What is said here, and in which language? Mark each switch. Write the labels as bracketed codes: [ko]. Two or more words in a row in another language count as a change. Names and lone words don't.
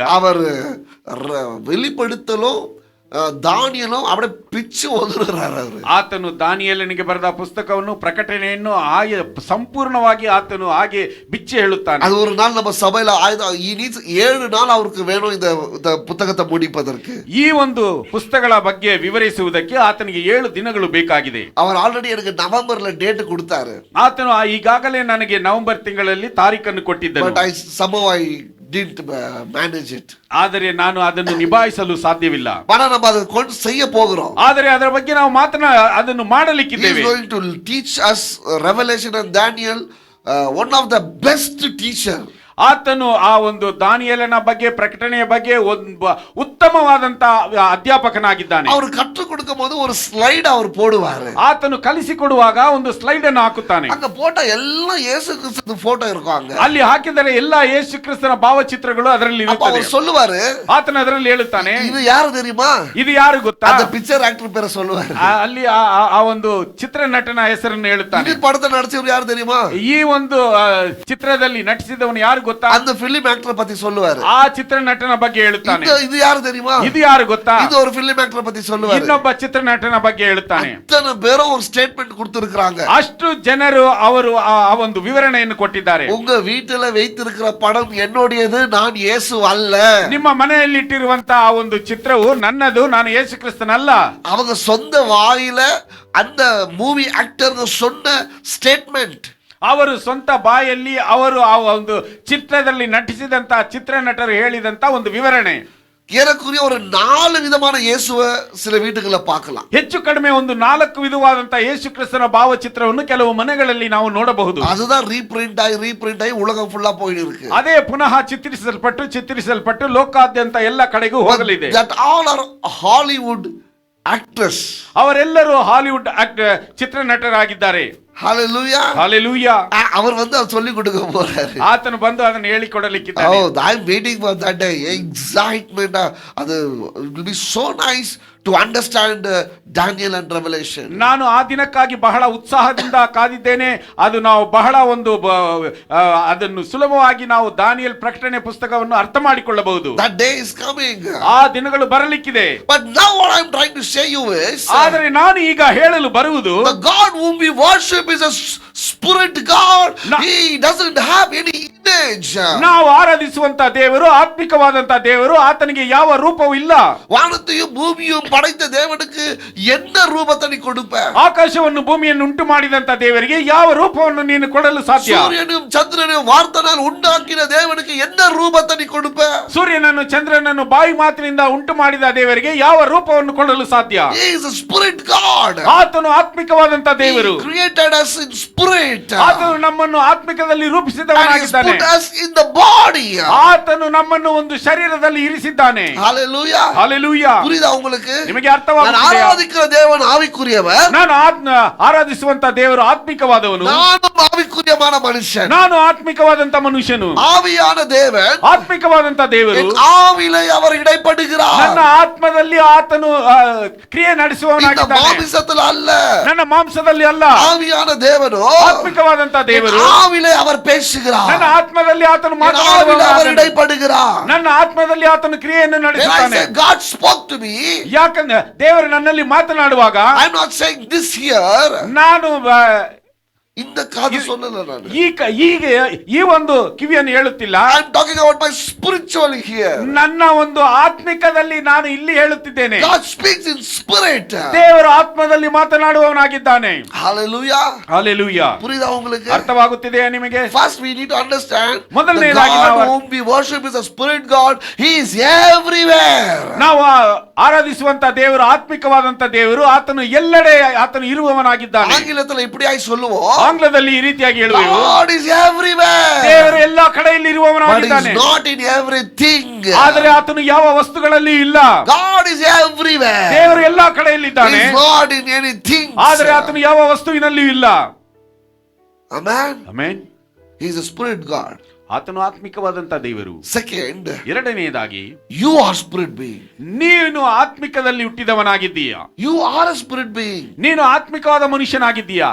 [ta] அவர் வெளிப்படுத்தலும் ದಾನಿಯೇಲನು அப்படியே பிச்சு ஒதுறாரு ಅವರು. [kn] ಆತನು ದಾನಿಯೇಲನಿಗೆ ಬರೆದ ಪುಸ್ತಕವನ್ನು ಪ್ರಕಟಣೆಯನ್ನು ಹಾಗೆ ಸಂಪೂರ್ಣವಾಗಿ ಆತನು ಹಾಗೆ ಬಿಚ್ಚಿ ಹೇಳುತ್ತಾನೆ. [ta] அது ஒரு நாள் நம்ம சபையில 7 நாள் அவருக்கு வேணும் இந்த புத்தகத்தை முடிப்பதற்கு. [kn] ಈ ಒಂದು ಪುಸ್ತಕಗಳ ಬಗ್ಗೆ ವಿವರಿಸುವುದಕ್ಕೆ ಆತನಿಗೆ 7 ದಿನಗಳು ಬೇಕಾಗಿದೆ. [ta] அவர் ಆಲ್ರೆಡಿ எனக்கு ನವೆಂಬರ್ல ಡೇಟ್ ಕೊಡ್ತಾರೆ. [kn] ಆತನು ಈಗಾಗಲೇ ನನಗೆ ನವೆಂಬರ್ ತಿಂಗಳಲ್ಲಿ ತಾರೀಖನ್ನು ಕೊಟ್ಟಿದ್ದನು. [en] But I somehow I didn't manage it. [kn] ಆದರೆ ನಾನು ಅದನ್ನು ನಿಭಾಯಿಸಲು ಸಾಧ್ಯವಿಲ್ಲ. [ta] நம்ம அதை கொண்டு செய்ய போகிறோம். [kn] ಆದರೆ ಅದರ ಬಗ್ಗೆ ನಾವು ಅದನ್ನು ಮಾಡಲಿಕ್ಕಿದ್ದೇವೆ. [en] He is going to teach us Revelation and Daniel, one of the best teacher. [kn] ಆತನು ಆ ಒಂದು ದಾನಿಯೇಲನ ಬಗ್ಗೆ, ಪ್ರಕಟಣೆಯ ಬಗ್ಗೆ ಒಬ್ಬ ಉತ್ತಮವಾದಂತ ಅಧ್ಯಾಪಕನಾಗಿದ್ದಾನೆ. [ta] அவர் கற்றுக் கொடுக்கும் போது ஒரு ஸ்லைட் அவர் போடுவாரு. [kn] ಆತನು ಕಲಿಸಿಕೊಡುವಾಗ ಒಂದು ಸ್ಲೈಡ್ ಅನ್ನು ಹಾಕುತ್ತಾನೆ. [ta] அங்க போட்டா எல்லாம் இயேசு கிறிஸ்து போட்டோ இருக்காங்க. [kn] ಅಲ್ಲಿ ಹಾಕಿದರೆ ಎಲ್ಲಾ ಯೇಸು ಕ್ರಿಸ್ತನ ಭಾವಚಿತ್ರಗಳು ಅದರಲ್ಲಿ [ta] அப்ப [kn] ಇರುತ್ತವೆ. [ta] அவர் சொல்லுவாரு, [kn] ಆತನ ಅದರಲ್ಲಿ ಹೇಳುತ್ತಾನೆ, [ta] இது யாரு தெரியுமா? [kn] ಇದು ಯಾರು ಗೊತ್ತಾ? [ta] அந்த [en] picture actor [ta] பேரை சொல்லுவாரு. [kn] ಅಲ್ಲಿ ಆ ಒಂದು ಚಿತ್ರನಟನ ಹೆಸರನ್ನು ಹೇಳುತ್ತಾನೆ. [ta] இந்த படத்தை நடிச்சவர் யாரு தெரியுமா? [kn] ಈ ಒಂದು ಚಿತ್ರದಲ್ಲಿ ನಟಿಸಿದವನು ಯಾರು ಗೊತ್ತಾ? [ta] அந்த [en] film actor [ta] பத்தி சொல்லுவாரு. [kn] ಆ ಚಿತ್ರನಟನ ಬಗ್ಗೆ ಹೇಳುತ್ತಾನೆ. [ta] இது ಯಾರು தெரியுமா? [kn] ಇದು ಯಾರು ಗೊತ್ತಾ? [ta] இது ஒரு [en] film actor [ta] பத்தி சொல்லுவாரு. [kn] ಇನ್ನೊಬ್ಬ ಚಿತ್ರನಟನ ಬಗ್ಗೆ ಹೇಳುತ್ತಾನೆ. [ta] அத்தனை பேரும் ஒரு ஸ்டேட்மெண்ட் கொடுத்திருக்காங்க. [kn] ಅಷ್ಟು ಜನರು ಅವರು ಆ ಒಂದು ವಿವರಣೆಯನ್ನು ಕೊಟ್ಟಿದ್ದಾರೆ. [ta] உங்க வீட்டுல வைத்திருக்கிற படம் என்னுடையது, நான் இயேசு அல்ல. [kn] ನಿಮ್ಮ ಮನೆಯಲ್ಲಿ ಇಟ್ಟಿರುವಂತಹ ಆ ಒಂದು ಚಿತ್ರವು ನನ್ನದು, ನಾನು ಯೇಸು ಕ್ರಿಸ್ತನಲ್ಲ. [ta] அவங்க சொந்த வாயில அந்த [en] movie actor [ta] சொன்ன ஸ்டேட்மெண்ட். [kn] ಅವರು ಸ್ವಂತ ಬಾಯಲ್ಲಿ ಅವರು ಆ ಒಂದು ಚಿತ್ರದಲ್ಲಿ ನಟಿಸಿದಂತ ಚಿತ್ರನಟರು ಹೇಳಿದಂತ ಒಂದು ವಿವರಣೆ. [ta] ஏறக்குறைய ஒரு 4 விதமான இயேசுவை சில வீட்டுகளை பார்க்கலாம். [kn] ಹೆಚ್ಚು ಕಡಿಮೆ ಒಂದು 4 ವಿಧವಾದಂತ ಯೇಸು ಕ್ರಿಸ್ತನ ಭಾವಚಿತ್ರವನ್ನು ಕೆಲವು ಮನೆಗಳಲ್ಲಿ ನಾವು ನೋಡಬಹುದು. [ta] அதுதான் ரீபிரிண்ட் ஆகி உலகம் ஃபுல்லா போயிட்டு இருக்கு. [kn] ಅದೇ ಪುನಃ ಚಿತ್ರಿಸಲ್ಪಟ್ಟು ಲೋಕಾದ್ಯಂತ ಎಲ್ಲ ಕಡೆಗೂ ಹೋಗಲಿದೆ. [en] That all are Hollywood actors. [kn] ಅವರೆಲ್ಲರೂ ಹಾಲಿವುಡ್ ಚಿತ್ರನಟರಾಗಿದ್ದಾರೆ. [en] Hallelujah. Hallelujah. [ta] அவர் வந்து சொல்லி கொடுக்க போறாரு. [kn] ಆತನು ಬಂದು ಅದನ್ನು ಹೇಳಿಕೊಡಲಿಕ್ಕಿದ್ದಾನೆ. [en] Oh, I'm waiting for that day. Excitement. ಅದು it will be so nice to understand Daniel and Revelation. [kn] ನಾನು ಆ ದಿನಕ್ಕಾಗಿ ಬಹಳ ಉತ್ಸಾಹದಿಂದ ಕಾದಿದ್ದೇನೆ. ಅದು ನಾವು ಬಹಳ ಒಂದು ಅದನ್ನು ಸುಲಭವಾಗಿ ನಾವು ದಾನಿಯೇಲ್ ಪ್ರಕಟಣೆ ಪುಸ್ತಕವನ್ನು ಅರ್ಥ ಮಾಡಿಕೊಳ್ಳಬಹುದು. [en] That day is coming. [kn] ಆ ದಿನಗಳು ಬರಲಿಕ್ಕಿದೆ. [en] But now what I'm trying to say you is, [kn] ಆದರೆ ನಾನು ಈಗ ಹೇಳಲು ಬರುವುದು, [en] the God whom we worship is a spirit God. He doesn't have any image. [kn] ನಾವು ಆರಾಧಿಸುವಂತ ದೇವರು ಆತ್ಮಿಕವಾದಂತ ದೇವರು. ಆತನಿಗೆ ಯಾವ ರೂಪವೂ ಇಲ್ಲ. [ta] வானத்தையும் பூமியும் படைத்த தேவனுக்கு என்ன ரூபத்தை நீ கொடுப்ப? [kn] ಆಕಾಶವನ್ನು ಭೂಮಿಯನ್ನು ಉಂಟು ಮಾಡಿದಂತ ದೇವರಿಗೆ ಯಾವ ರೂಪವನ್ನು ನೀನು ಕೊಡಲು ಸಾಧ್ಯ? [ta] சூரியனும் சந்திரனையும் வார்த்தையால் உண்டாக்கின தேவனுக்கு என்ன ரூபத்தை நீ கொடுப்ப? [kn] ಸೂರ್ಯನನ್ನು ಚಂದ್ರನನ್ನು ಬಾಯಿ ಮಾತಿನಿಂದ ಉಂಟು ಮಾಡಿದ ದೇವರಿಗೆ ಯಾವ ರೂಪವನ್ನು ಕೊಡಲು ಸಾಧ್ಯ? [en] He is a spirit God. [kn] ಆತನು ಆತ್ಮಿಕವಾದಂತ ದೇವರು. [en] He created us in spirit. [kn] ಆತನು ನಮ್ಮನ್ನು ಆತ್ಮಿಕದಲ್ಲಿ [en] And he [kn] ರೂಪಿಸಿದವನಾಗಿದ್ದಾನೆ. [en] put us in the body. [kn] ಆತನು ನಮ್ಮನ್ನು ಒಂದು ಶರೀರದಲ್ಲಿ ಇರಿಸಿದ್ದಾನೆ. [en] Hallelujah. [kn] ಹಲ್ಲೆಲೂಯಾ. [ta] புரியுதா உங்களுக்கு? [kn] ನಿಮಗೆ [ta] நான் [kn] ಅರ್ಥವಾಗುತ್ತಿದೆಯಾ? [ta] ஆராதிக்கிற தேவன் ஆவிக்குரியவர். [kn] ನಾನು ಆರಾಧಿಸುವಂತ ದೇವರು ಆತ್ಮಿಕವಾದವನು. [ta] நானும் ஆவிக்குரியமான மனுஷன். [kn] ನಾನು ಆತ್ಮಿಕವಾದಂತ ಮನುಷ್ಯನು. [ta] ஆவியான தேவன் [kn] ಆತ್ಮಿಕವಾದಂತ ದೇವರು [ta] என் ஆவியிலே அவர் இடைப்படுகிறார். [kn] ನನ್ನ ಆತ್ಮದಲ್ಲಿ ಆತನು ಕ್ರಿಯೆ [ta] இந்த [kn] ನಡೆಸುವವನಾಗಿದ್ದಾನೆ. [ta] மாமிசத்தில் அல்ல, [kn] ನನ್ನ ಮಾಂಸದಲ್ಲಿ ಅಲ್ಲ. [ta] ஆவியான தேவனோ [kn] ಆತ್ಮಿಕವಾದಂತ ದೇವರು [ta] என் ஆவியிலே அவர் பேசுகிறார். [kn] ನನ್ನ ಆತ್ಮದಲ್ಲಿ ಆತನು [ta] என் ஆவியிலே அவர் [kn] ಮಾತನಾಡುವವನಾಗಿದ್ದಾನೆ. [ta] இடைப்படுகிறார். [kn] ನನ್ನ ಆತ್ಮದಲ್ಲಿ ಆತನು ಕ್ರಿಯೆಯನ್ನು [en] When I [kn] ನಡೆಸುತ್ತಾನೆ. [en] say God spoke to me, [kn] ಯಾಕಂದ್ರೆ ದೇವರು ನನ್ನಲ್ಲಿ ಮಾತನಾಡುವಾಗ [en] I'm not saying this here. [kn] ನಾನು [ta] இந்த காது சொல்லல நான். [kn] ಈಗ ಈ ಒಂದು ಕಿವಿಯನ್ನು ಹೇಳುತ್ತಿಲ್ಲ. [en] I'm talking about my spiritual here. [kn] ನನ್ನ ಒಂದು ಆತ್ಮಿಕದಲ್ಲಿ ನಾನು ಇಲ್ಲಿ ಹೇಳುತ್ತಿದ್ದೇನೆ. [en] God speaks in spirit. [kn] ದೇವರು ಆತ್ಮದಲ್ಲಿ ಮಾತನಾಡುವವನಾಗಿದ್ದಾನೆ. [en] Hallelujah. [kn] ಹಲ್ಲೆಲೂಯಾ. [ta] புரியுதா உங்களுக்கு? [kn] ಅರ್ಥವಾಗುತ್ತಿದೆಯಾ ನಿಮಗೆ? [en] First we need to understand the [kn] ಮೊದಲನೇದಾಗಿ [en] God [kn] ನಾವು [en] whom we worship is a spirit God. He is everywhere. [kn] ನಾವು ಆರಾಧಿಸುವಂತ ದೇವರು ಆತ್ಮಿಕವಾದಂತ ದೇವರು. ಆತನು ಎಲ್ಲೆಡೆ ಆತನು ಇರುವವನಾಗಿದ್ದಾನೆ. [ta] ஆங்கிலத்துல இப்படியாய் சொல்லுவோம், [kn] ಆಂಗ್ಲದಲ್ಲಿ ಈ ರೀತಿಯಾಗಿ ಹೇಳುವೆವು, [en] God is everywhere. [kn] ದೇವರು ಎಲ್ಲಾ ಕಡೆಯಲ್ಲಿ [en] But he [kn] ಇರುವವನಾಗಿದ್ದಾನೆ. [en] is not in everything. [kn] ಆದರೆ ಆತನು ಯಾವ ವಸ್ತುಗಳಲ್ಲಿ ಇಲ್ಲ. [en] God is everywhere. [kn] ದೇವರು ಎಲ್ಲಾ [en] He [kn] ಕಡೆಯಲ್ಲಿದ್ದಾನೆ. [en] is not in anything. [kn] ಆದರೆ ಆತನು ಯಾವ ವಸ್ತುವಿನಲ್ಲಿಯೂ ಇಲ್ಲ. [en] Amen. [kn] ಆಮೆನ್. [en] He is a spirit God. [kn] ಆತನು ಆತ್ಮಿಕವಾದಂತ ದೇವರು. [en] Second, [kn] ಎರಡನೆಯದಾಗಿ, [en] you are spirit being. [kn] ನೀನು ಆತ್ಮಿಕದಲ್ಲಿ ಹುಟ್ಟಿದವನಾಗಿದ್ದೀಯಾ. [en] You are a spirit being. [kn] ನೀನು ಆತ್ಮಿಕವಾದ ಮನುಷ್ಯನಾಗಿದ್ದೀಯಾ.